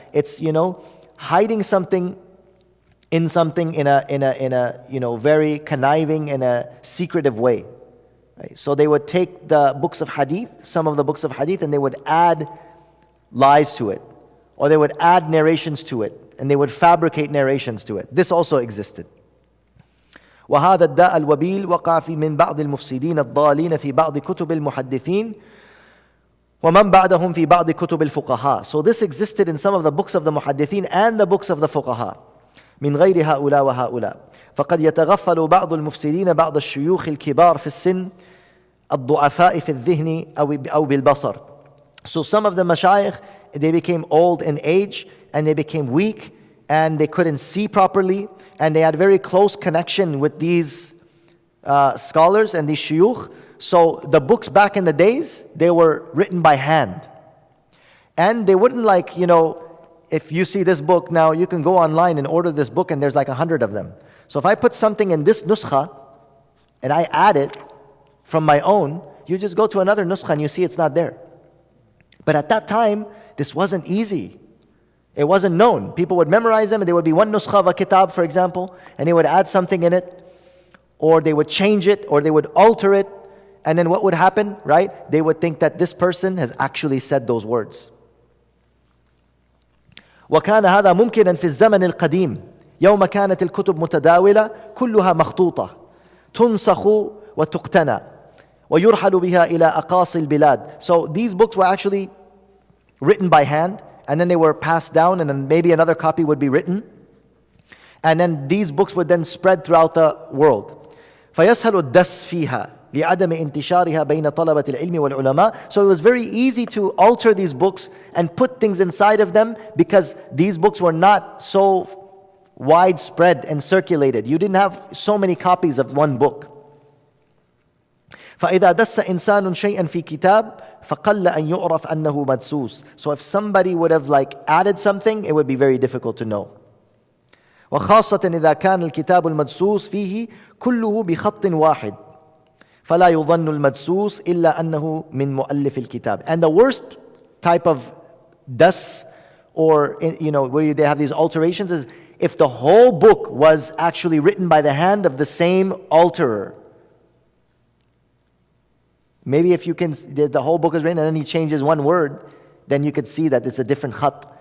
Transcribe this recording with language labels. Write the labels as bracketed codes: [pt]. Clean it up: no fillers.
[en] It's, hiding something in something in a very conniving and a secretive way. Right? So they would take the books of hadith, some of the books of hadith, and they would add lies to it, or they would add narrations to it, and they would fabricate narrations to it. This also existed. [ar] وهذا الداء الوبيل وقع في من بعض المفسدين الضالين في بعض كتب المحدثين ومن بعدهم في بعض كتب الفقهاء. [en] So this existed in some of the books of the muhaddithin and the books of the fuqaha. [ar] من غير هؤلاء وهؤلاء. فقد يتغفل بعض المفسدين بعض الشيوخ الكبار في السن الضعفاء في الذهن أو بالبصر. [en] So some of the mashayikh, they became old in age and they became weak and they couldn't see properly, and they had very close connection with these scholars and these shuyukh. So the books back in the days, they were written by hand. And they wouldn't if you see this book now, you can go online and order this book and there's like 100 of them. So if I put something in this nuskha and I add it from my own, you just go to another nuskha and you see it's not there. But at that time, this wasn't easy. It wasn't known. People would memorize them and there would be one nuskha of a kitab, for example, and they would add something in it, or they would change it, or they would alter it. And then what would happen, right? They would think that this person has actually said those words. [ar] وَكَانَ هَذَا مُمْكِنًا فِي الزَّمَنِ الْقَدِيمِ. يوم كانت الكتب متداولة كلها مخطوطة تنسخ وتقتنى ويرحل بها إلى أقاصي البلاد. [en] So these books were actually written by hand, and then they were passed down, and then maybe another copy would be written, and then these books would then spread throughout the world. [ar] فيسهل الدس فيها لعدم انتشارها بين طلبة العلم والعلماء. [en] So it was very easy to alter these books and put things inside of them, because these books were not so widespread and circulated. You didn't have so many copies of one book. [ar] فإذا دس إنسان شيئا في كتاب فقل أن يعرف أنه مدسوس. [en] So if somebody would have added something, it would be very difficult to know. [ar] وخاصة إذا كان الكتاب المدسوس فيه كله بخط واحد فلا يظن المدسوس إلا أنه من مؤلف الكتاب. [en] And the worst type of das, or where they have these alterations, is if the whole book was actually written by the hand of the same alterer. Maybe if the whole book is written and then he changes one word, then you could see that it's a different khat.